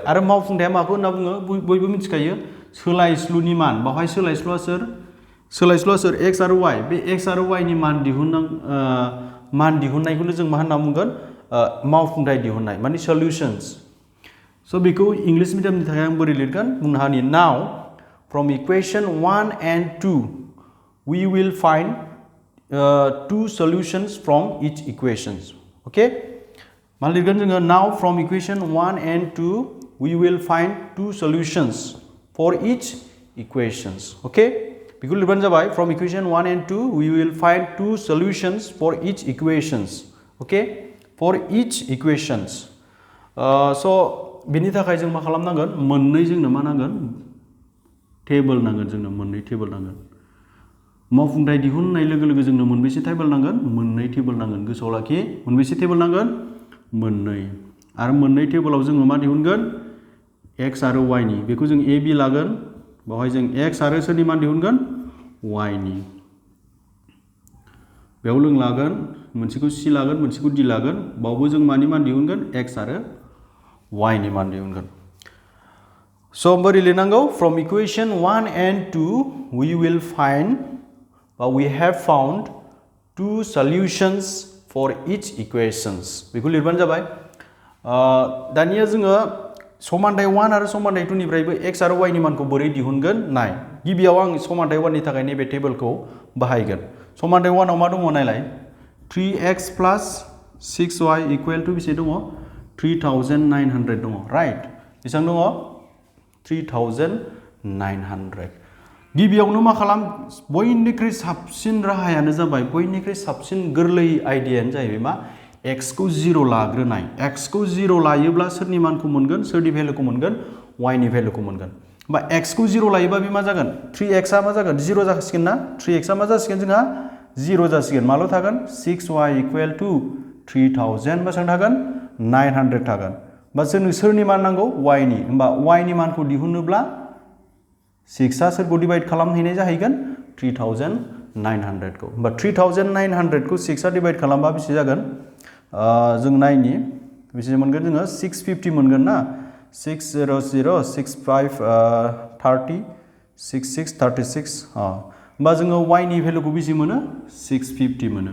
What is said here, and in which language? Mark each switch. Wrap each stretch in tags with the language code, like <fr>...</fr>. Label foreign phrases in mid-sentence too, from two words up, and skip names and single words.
<brx>आरो मावफुंथाया माखौ होनना बुङो बयबो मिथिखायो सोलायस्लुनि मान। बावहाय सोलायस्लुआ सोर x आरो y। बे x आरो y नि मान दिहुननायखौनो जों मा होनना बुंगोन मावफुंथाय दिहुननाय माने सल्युशंस। स' बेखौ इंलिश मिडियामनि थाखाय आं बोरै लिरगोन बुंनो हानि</brx> <en>now from equation 1 and 2 we will find two solutions from each equations. Okay,</en> <brx>मा लिरगोन जोङो</brx> <en>now from equation 1 and 2 we will find two solutions for each equations. Okay,</en> <brx>बेखौ लिरबानो जाबाय</brx> <en>from equation 1 and 2 we will find two solutions for each equations. Okay, for each equations.</en> <brx>So बेनि थाखाय जों मा खालामनांगोन मोननै जोंनो मा नांगोन टेबल नांगोन जोंनो मोननै टेबल नांगोन। मावफुंथाय दिहुननाय लोगो लोगो जोंनो मोनबेसे टेबल नांगोन मोननै टेबल नांगोन। गोसोआव लाखि मोनबेसे टेबल नांगोन मोननै। आरो मोननै टेबलाव जोङो मा दिहुनगोन x आरो y नि। बेखौ जों a b लागोन। बावहाय जों x आरो सोरनि मान दिहुनगोन y नि। बेयाव जों लागोन मोनसेखौ c लागोन मोनसेखौ d लागोन। बावबो जों मानि मान दिहुनगोन x आरो y नि मान दिहुनगोन।</brx> <en>So</en> <brx>बोरै लिरनांगौ</brx> <en>from equation 1 and 2 we will find we have found two solutions for each equations.</en> <brx>बेखौ लिरबानो जाबाय। दानिया जोङो समानथाय 1 आरो समानथाय 2 निफ्रायबो x आरो y नि मानखौ बोरै दिहुनगोन नाय। गिबियाव आं समानथाय 1 नि थाखाय नैबे टेबलखौ बाहायगोन। समानथाय 1 आव मा दङ नायलाय</brx> <en>3x plus 6y equal to</en> <brx>बेसे दङ 3900 दङ राइट। बेसेबां दङ 3900। गिबियावनो मा खालाम बयनिख्रुइ साबसिन राहायानो जाबाय बयनिख्रुइ साबसिन गोरलै आइडियायानो जाहैबाय मा x खौ 0 लाग्रोनाय। x खौ 0 लायोब्ला सोरनि मानखौ मोनगोन सोरनि भेलुखौ मोनगोन y नि भेलुखौ मोनगोन। होमबा x खौ 0 लायोबा बे मा जागोन 3x आ मा जागोन 0 जासिगोन ना 3x आ मा जासिगोन जोंहा 0 जासिगोन। माल' थागोन 6y</brx> <en>equal to</en> <brx>3000 बेसेबां थागोन 900 थागोन। बा जोंनो सोरनि मान नांगौ y नि। होमबा y नि मानखौ दिहुनोब्ला 6 आ सोरखौ डिवाइड खालामहैनाय जाहैगोन 3900 खौ। होमबा 3900 खौ 6 आ डिवाइड खालामबा बेसे जागोन जों नायनि बेसे मोनगोन जोङो 650 मोनगोन ना 600 65 30 66 36 होमबा जोङो y नि भेलुखौ बेसे मोनो 650 मोनो।</brx>